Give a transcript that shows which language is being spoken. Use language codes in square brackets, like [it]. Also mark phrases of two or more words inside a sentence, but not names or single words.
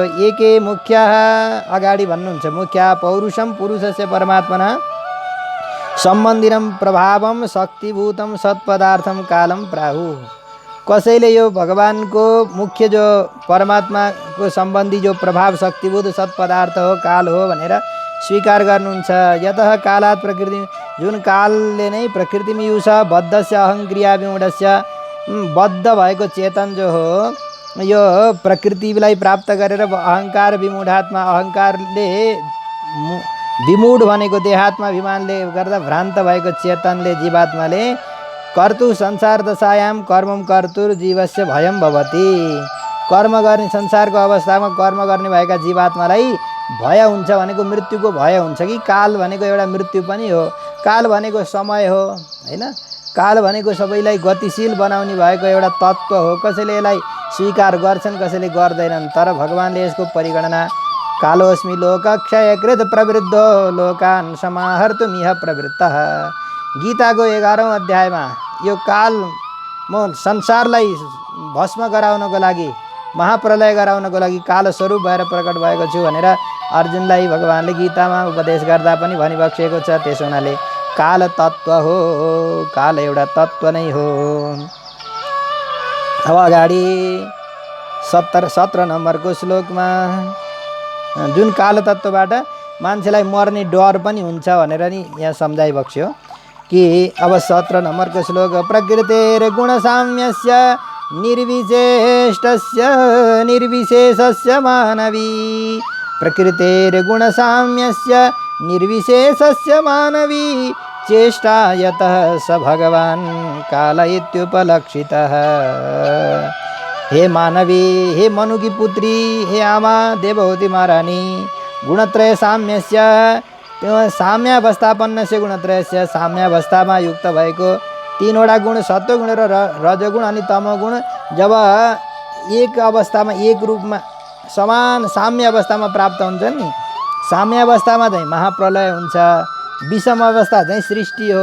[sa] एके [ne] मुख्य अगाडि भन्नुहुन्छ [sa] मुख्य पौरुषम पुरुषस्य परमात्मना सम्बन्धिनम प्रभावम शक्तिभूतम सत्पदार्थम कालम प्राहु। [ne] कसैले यो भगवानको मुख्य जो परमात्माको सम्बन्धी जो प्रभाव शक्तिभूत सत्पदार्थ हो काल हो भनेर स्वीकार गर्नुहुन्छ। [sa] यतः कालात् प्रकृति, [ne] जुन कालले नै प्रकृतिमा [sa] युष बद्धस्य अहङ्क्रिया विमूढस्य, [ne] बद्ध भएको चेतन जो हो यो प्रकृतिलाई प्राप्त गरेर अहङ्कार विमूढात्मा, अहङ्कारले विमूढ भनेको देहात्मा अभिमानले गर्दा भ्रान्त भएको चेतनले जीवात्माले [sa] कर्तु संसार दशायाम कर्मम कर्तुर जीवस्य भयम भवति। [ne] कर्म गर्ने संसारको अवस्थामा कर्म गर्ने भएका जीवात्मालाई भय हुन्छ भनेको मृत्युको भय हुन्छ कि काल भनेको एउटा मृत्यु पनि हो। काल भनेको समय हो हैन। काल भनेको सबैलाई गतिशील बनाउने भएको एउटा तत्त्व हो। कसैले यसलाई स्वीकार गर्छन्, कसैले गर्दैनन्। तर भगवानले यसको परिगणना [sa] कालोस्मि लोकक्षयकृत प्रवृद्धो लोकान् समाहर्तुमिह प्रवृत्तः। [ne] गीताको 11औं अध्यायमा यो काल म संसारलाई भस्म गराउनको लागि, महाप्रलय गराउनको लागि काल स्वरूप भएर प्रकट भएको छु भनेर अर्जुनलाई भगवानले गीतामा उपदेश गर्दा पनि भनिबक्सेको छ। त्यसो हुनाले काल तत्त्व हो, काल एउटा तत्त्व नै हो। अब अगाडि 17 नम्बरको श्लोकमा जुन काल तत्त्वबाट मान्छेलाई मर्ने डर पनि हुन्छ भनेर नि यहाँ सम्झाइबक्स्यो कि अब 17 नम्बरको श्लोक [sa] प्रकृतेर गुणसाम्यस्य निर्विशेष्टस्य निर्विशेषस्य मानवी प्रकृतेर गुणसाम्यस्य निर्विशेषस्य मानवी चेष्टा यतः स भगवान् काल इत्युपलक्षितः। [ne] हे मानवी, हे मनु की पुत्री, हे आमा देवहूति महारानी, [sa] गुणत्रय साम्यस्य [ne] त्यो [sa] साम्यावस्थापन्नस्य गुणत्रयस्य [ne] साम्यावस्थामा युक्त भएको 3वटा गुण सत्वगुण र रजगुण अनि तमोगुण जब एक अवस्थामा एक रूपमा समान साम्य अवस्थामा प्राप्त हुन्छन् नि, साम्य अवस्थामा चाहिँ महाप्रलय हुन्छ, विषम अवस्था चाहिँ सृष्टि हो।